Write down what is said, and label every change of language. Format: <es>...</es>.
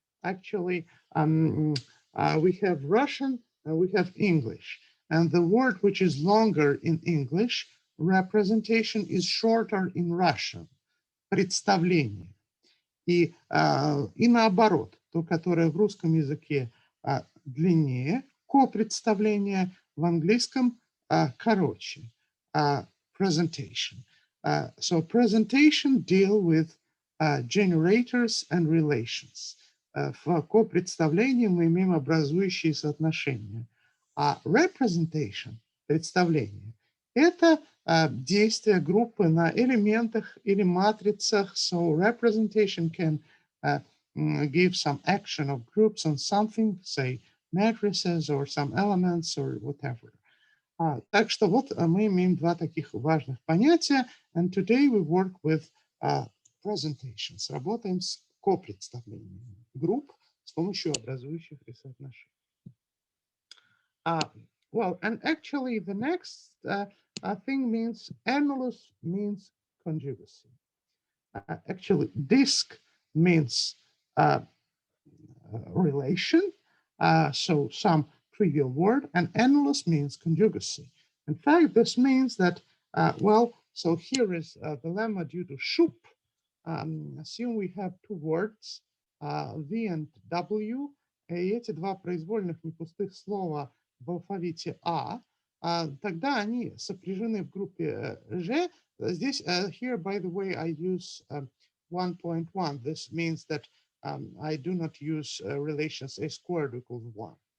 <en>Actually, we have Russian and we have English. And the word which is longer in English, representation, is shorter in Russian.</en> <ru>Представление. И наоборот, то, которое в русском языке длиннее, копредставление, в английском короче, presentation.</ru> <en>So presentation deal with generators and relations.</en> <ru>В копредставлении мы имеем образующие соотношения. А representation, представление, это действие группы на элементах или матрицах.</ru> <en>So representation can give some action of groups on something, say matrices or some elements or whatever.</en> <ru>Так что вот мы имеем два таких важных понятия.</ru> <en>And today we work with presentations.</en> <ru>Работаем с копредставлением групп с помощью образующих соотношений.</ru> <en>Well, and actually the next thing means annulus means conjugacy. Actually, disk means relation, so some trivial word, and annulus means conjugacy. In fact, this means that, well, so here is the lemma due to Schupp. Assume we have two words, V and W,</en> <ru>и эти два произвольных непустых слова в алфавите тогда они сопряжены в группе G. Здесь,</ru> <en>here, by the way, I use 1.1. This means that I do not use relations a squared equals 1.</en>